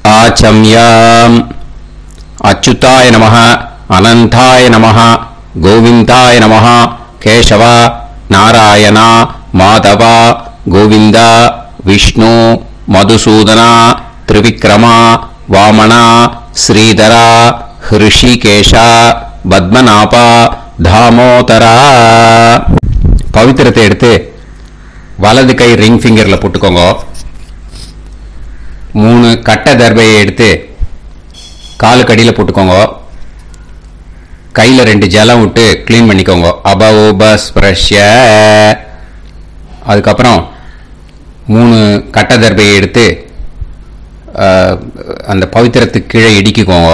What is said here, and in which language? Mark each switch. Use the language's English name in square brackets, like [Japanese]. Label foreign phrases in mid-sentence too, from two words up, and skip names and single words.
[Sanskrit] वाचम्याम् अच्युताय नमः अनंताय नमः गोविंदाय नमः केशव नारायण माधव गोविंद विष्णु मधुसूदन त्रिविक्रम वामन श्रीधर ऋषिकेश पद्मनाभ दामोदर [Tamil] पवित्रத்தை எடுத்து வலது கை [English] ring fingerல [Tamil] போட்டுக்கோங்க. 3 கட்ட தர்பையை எடுத்து காலு கடியில போட்டுக்கோங்க. கையில 2 ஜலம் விட்டு க்ளீன் பண்ணிக்கோங்க. [Sanskrit] அபவோபஸ்ப்ரஷ்ய. [Tamil] அதுக்கப்புறம் 3 கட்ட தர்பையை எடுத்து அந்த பவித்திரத்துக்கு கீழே இடிக்கிக்கோங்க.